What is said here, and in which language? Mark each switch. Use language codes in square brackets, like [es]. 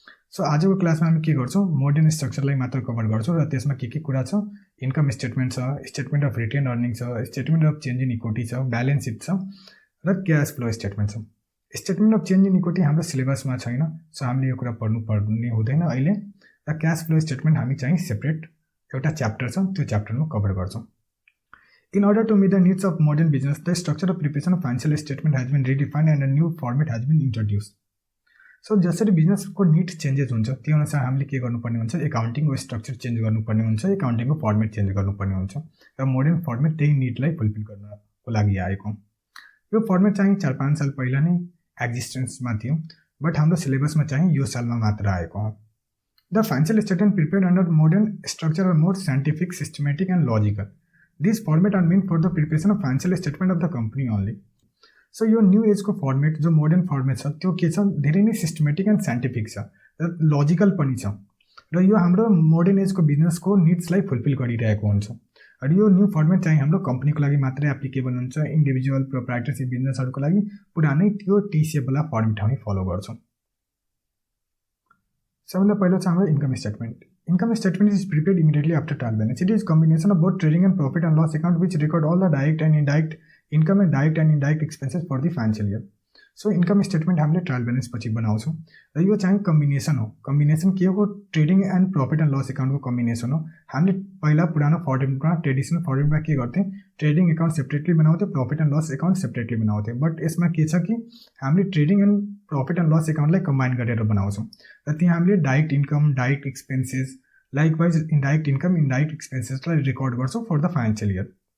[ne] So आजको क्लासमा हामी के गर्छौँ, मोडर्न स्ट्रक्चरलाई मात्र कभर गर्छौँ र त्यसमा के कुरा छ, इन्कम स्टेटमेन्ट छ, स्टेटमेन्ट अफ रिटेन अर्निङ छ, statement of change in equity छ, ब्यालेन्स सिट छ र क्यास फ्लो स्टेटमेन्ट छ। Statement of change in equity हाम्रो सिलेबसमा छैन, सो हामीले यो कुरा पढ्नुपर्ने हुँदैन अहिले, र क्यास फ्लो स्टेटमेन्ट हामी चाहिँ सेपरेट एउटा च्याप्टर छ, त्यो च्याप्टरमा कभर गर्छौँ। [en] In order to meet the needs of modern business, the structure of preparation of financial statement has been redefined and a new format has been introduced. [ne] So जसरी बिजनेसको need changes हुन्छ त्यो अनुसार हामीले के गर्नुपर्ने हुन्छ, एकाउन्टिङको स्ट्रक्चर चेन्ज गर्नुपर्ने हुन्छ, एकाउन्टिङको फर्मेट चेन्ज गर्नुपर्ने हुन्छ र मोडर्न फर्मेट त्यही निडलाई फुलफिल गर्नको लागि आएको। यो फर्मेट चाहिँ 4-5 साल पहिला नै एक्जिस्टेन्समा थियो, बट हाम्रो सिलेबसमा चाहिँ यो सालमा मात्र आएको हो। [en] The financial statement prepared under modern structure are more scientific, systematic and logical. This format are main for the preparation of financial statement of the company only. [ne] So यो न्यू एजको फर्मेट जो मोडर्न फर्मेट छ त्यो के छ, धेरै नै systematic and scientific छ र लजिकल पनि छ र यो हाम्रो मोडर्न एजको बिजनेसको निड्सलाई फुलफिल गरिरहेको हुन्छ। र यो न्यू फर्मेट चाहिँ हाम्रो कम्पनीको लागि मात्रै एप्लिकेबल हुन्छ, इन्डिभिजुअल प्रोप्राइटरसिप बिजनेसहरूको लागि पुरानै त्यो टी-सेपवाला फर्मेट हामी फलो गर्छौँ। सबभन्दा पहिलो छ हाम्रो income statement. [en] Income statement is prepared immediately after trial balance. It is combination of both trading and profit and loss account which record all the direct and indirect income and direct and indirect expenses for the financial year. [ne] So income statement हामीले trial balance पछि बनाउँछौँ र यो चाहिँ combination हो। Combination के हो, trading and profit and loss अकाउन्टको combination हो। हामीले पहिला पुरानो फर्मेटमा, ट्रेडिसनल फर्मेटमा के गर्थ्यौँ, ट्रेडिङ अकाउन्ट सेपरेटली बनाउँथ्यौँ, profit and loss account separately बनाउँथ्यौँ। बट यसमा के छ कि हामीले trading and profit and loss अकाउन्टलाई combine गरेर बनाउँछौँ र त्यहाँ हामीले direct income, direct expenses, likewise indirect income, indirect एक्सपेन्सेसलाई record गर्छौँ [en] For the financial year.